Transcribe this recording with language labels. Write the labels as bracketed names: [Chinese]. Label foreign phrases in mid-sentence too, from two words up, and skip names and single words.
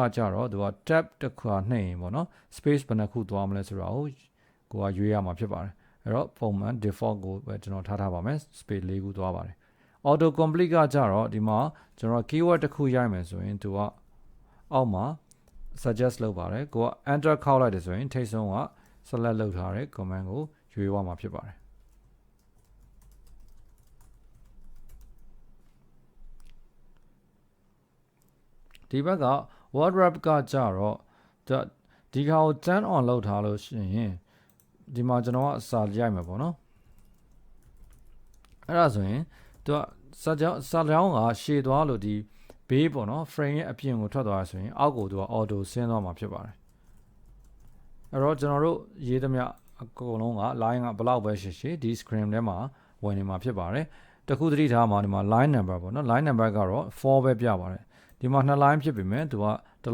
[Burmese] ကြတော့သူက tab တစ်ခါနှိပ်ရင်ပေါ့နော် space ဘယ်နှခုသွားမလဲဆိုတာကိုကရွေးရမှာဖြစ်ပါတယ်အဲ့တော့ပုံမှန် default ကိုပဲကျွန်တော်ထားပါမယ် space 4ခုသွားပါတယ် [English] auto complete [Burmese] ကကြတော့ဒီမှာကျွန်တော် keyword တစ်ခုရိုက်မယ်ဆိုရင်သူကအောက်မှာ suggest လုပ်ပါတယ်ကိုက enter ခောက်လိုက်တယ်ဆိုရင်ထိပ်ဆုံးက select လုပ်ထားတဲ့ command ကိုရွေးသွားမှာဖြစ်ပါတယ် ဒီဘက်က [English] word wrap [Burmese] ကကြတော့ဒီခါကို [English] turn on [Burmese] လုပ်ထားလို့ရှိရင်ဒီမှာကျွန်တော်ကစာရိုက်မှာပေါ့နော်အဲ့ ဒါဆိုရင်သူကစာကြောင်းကရှည်သွားလို့ဒီဘေးပေါ့နော် frame ရဲ့အပြင်ကိုထွက်သွားဆိုရင်အောက်ကိုသူက auto ဆင်းသွားမှာဖြစ်ပါတယ်အဲ့တော့ကျွန်တော်တို့ရေးသမျှအကုန်လုံးက line ကဘလောက်ပဲရှိရှိဒီ screen ထဲမှာဝင်နေမှာဖြစ်ပါတယ်တခုသတိထားမှာဒီမှာ [English] line number [Burmese] ပေါ့နော် [English] line number [Burmese] ကတော့4ပဲပြပါတယ်ဒီမှာ2 line ဖြစ်ပေမဲ့သူကတစ်